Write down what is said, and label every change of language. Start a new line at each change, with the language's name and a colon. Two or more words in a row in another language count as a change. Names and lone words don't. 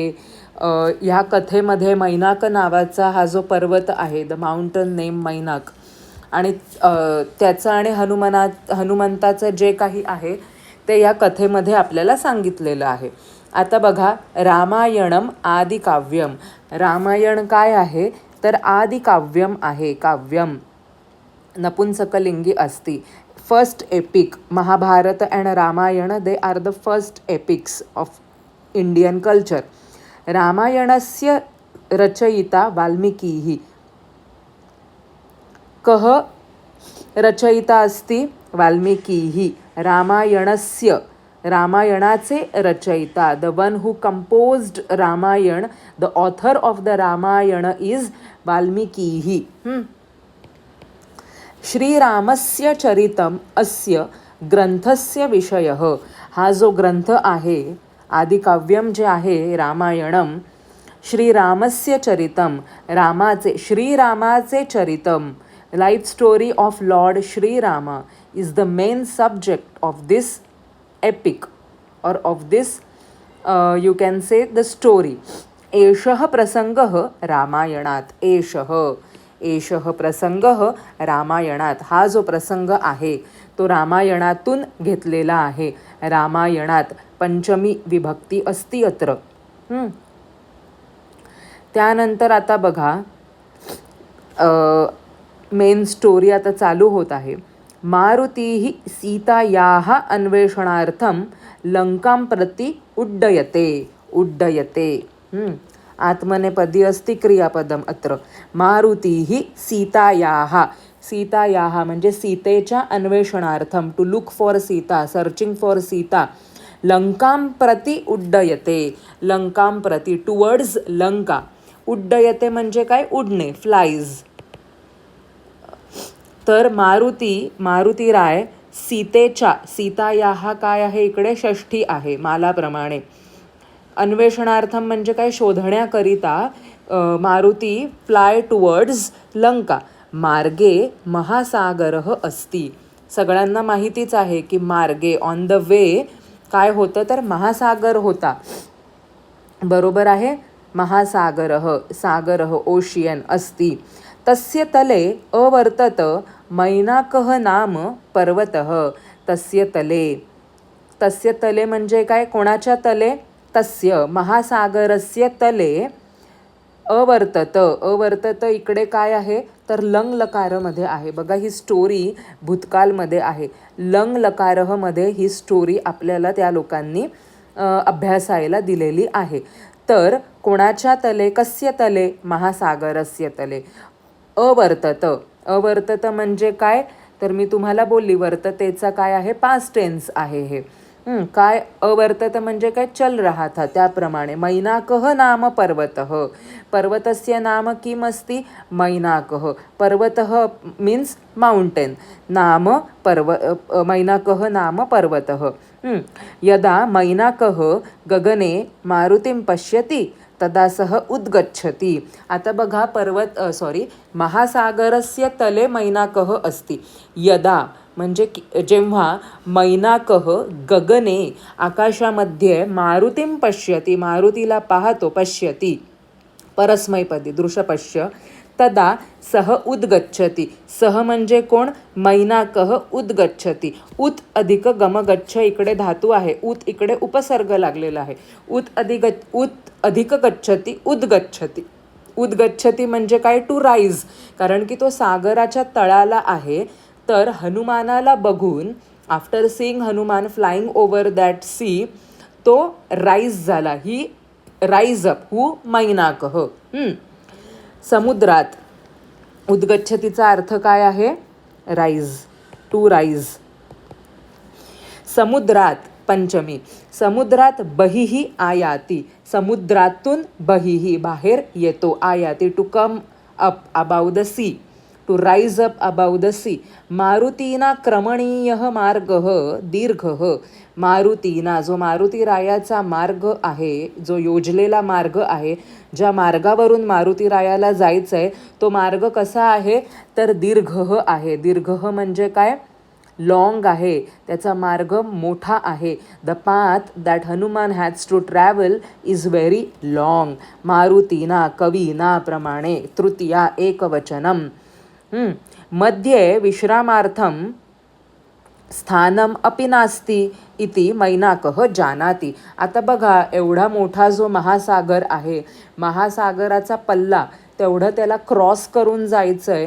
Marathi: ह्या कथेमध्ये मैनाक नावाचा हा जो पर्वत आहे,
English: the mountain name Mainak,
Marathi: आणि त्याचं आणि हनुमंताचं जे काही आहे ते या कथेमध्ये आपल्याला सांगितलेलं आहे. आता बघा,
Sanskrit: रामायणम आदिकाव्यम.
Marathi: रामायण काय आहे तर आदिकाव्यम आहे.
Sanskrit: काव्यम नपुंसकलिंगी अस्ति.
English: First epic. Mahabharat and Ramayan they are the first epics of Indian culture.
Sanskrit: रामायणस्य रचयिता वाल्मीकिः. कः रचयिता अस्ति वाल्मीकिः.
Marathi: रामायणस्य, रामायणाचे रचयिता,
English: The one who composed Ramayan, the author of the Ramayan is वाल्मीकिः.
Sanskrit: श्रीरामस्य चरितम अस्य ग्रंथस्य विषयः.
Marathi: हा जो ग्रंथ आहे आदिकाव्यम जे आहे रामायणम,
Sanskrit: श्रीरामस्य चरितम,
Marathi: श्रीरामाचे चरितम,
English: Life story of Lord Shrirama is the main subject of this epic और of this you can say the story.
Sanskrit: एषः प्रसंगः रामायणात. एषः प्रसंगः रामायणात.
Marathi: हा जो प्रसंग आहे तो रामायणातून घेतलेला आहे.
Sanskrit: रामायणात पंचमी विभक्ती अस्ति अत्र.
Marathi: त्यानंतर आता बघा,
English: main story
Marathi: आता चालू होत आहे.
Sanskrit: मारुतीः सीतायाः अन्वेषणार्थं लंकां प्रति उड्डयते. आत्मनेपदी अस्ति क्रियापदम अत्र. मारुतीः सीतायाः
Marathi: म्हणजे सीतेच्या अन्वेषणार्थम,
English: To look for Sita, searching for Sita, सर्चिंग फॉर सीता.
Sanskrit: लंकां प्रति उड्डयते. लंकां प्रति,
English: towards Lanka.
Marathi: उड्डयते म्हणजे काय? उडणे, फ्लाईज. तर मारुतीराय सीतायाः काय आहे इकडे? षष्ठी आहे मालाप्रमाणे. अन्वेषणार्थम म्हणजे काय? शोधण्याकरिता
English: Maruti fly towards Lanka.
Sanskrit: मार्गे महासागरः अस्ति.
Marathi: सगळ्यांना माहितीच आहे की मार्गे,
English: on the way
Marathi: काय होतं तर महासागर होता. बरोबर आहे.
Sanskrit: सागरः ओशियन अस्ति. तस्य तले अवर्तत मैनाकः नाम पर्वतः. तस्य तले
Marathi: म्हणजे काय? कोणाच्या तले?
Sanskrit: तस्य महासागरस्य तले अवर्तत
Marathi: इकडे काय आहे तर लंग लकारमध्ये आहे. बघा, ही स्टोरी भूतकालमध्ये आहे. लंग लकारमध्ये ही स्टोरी आपल्याला त्या लोकांनी अभ्यासायला दिलेली आहे. तर कोणाच्या तले?
Sanskrit: कस्य तले? महासागरस्य तले.
Marathi: अवर्तत म्हणजे काय तर मी तुम्हाला बोलली, वर्ततेचा काय आहे?
English: past tense
Marathi: आहे हे. काय अवर्तत म्हणजे काय?
Hindi: चल रहा था,
Marathi: त्याप्रमाणे.
Sanskrit: मैनाकः नाम पर्वतः. पर्वतस्य नाम किम अस्ति? मैनाकः. पर्वतः
English: means mountain.
Sanskrit: मैनाकः नाम पर्वतः. यदा मैनाकः गगने मारुतिं पश्यति तदा सह उद्गच्छति.
Marathi: आता बघा,
Sanskrit: महासागरस्य तले मैनाकः अस्ति.
Marathi: यदा म्हणजे जेव्हा
Sanskrit: मैनाकः गगने,
Marathi: आकाशामध्ये,
Sanskrit: मारुतीं पश्यति,
Marathi: मारुतीला पाहतो,
Sanskrit: पश्यति परस्मैपदी दृशपश्य, तदा सह उद्गच्छति.
Marathi: सह म्हणजे कोण?
Sanskrit: मैनाकः उद्गच्छति.
Marathi: उत अधिक गमगच्छ इकडे धातू आहे, उत इकडे उपसर्ग लागलेला आहे.
Sanskrit: उत अधिक गच्छति उद्गच्छति.
Marathi: उद्गच्छति म्हणजे काय?
English: to rise,
Marathi: कारण की तो सागराच्या तळाला आहे. तर हनुमानाला बघून,
English: after seeing Hanuman flying over that sea,
Marathi: तो राईज झाला.
English: He rise up. Who? मैनाकः. समुद्रात.
Marathi: उद्गच्छतीचा अर्थ काय आहे?
English: Rise, to rise.
Marathi: समुद्रात पंचमी.
Sanskrit: समुद्रात बहिही आयाती.
Marathi: समुद्रातून बहिही बाहेर येतो.
English: आयाती to come up above the sea, to rise up above the sea.
Sanskrit: मारुतीना क्रमणीयः मार्गः दीर्घः. मारुतीना,
Marathi: जो मारुती रायाचा मार्ग आहे, जो योजलेला मार्ग आहे, ज्या मार्गावरून मारुती रायाला जायचं आहे, तो मार्ग कसा आहे? तर दीर्घः आहे. दीर्घः म्हणजे काय? लॉंग आहे. त्याचा मार्ग मोठा आहे.
English: The path that Hanuman has to travel is very long.
Sanskrit: मारुतीना, कवीना प्रमाणे. तृतीया एकवचनम. मध्ये विश्रामार्थम स्थानम अपि नास्ति इति मैनाकः जानाति.
Marathi: आता बघा, एवढा मोठा जो महासागर आहे, महासागराचा पल्ला तेवढं त्याला क्रॉस करून जायचं आहे.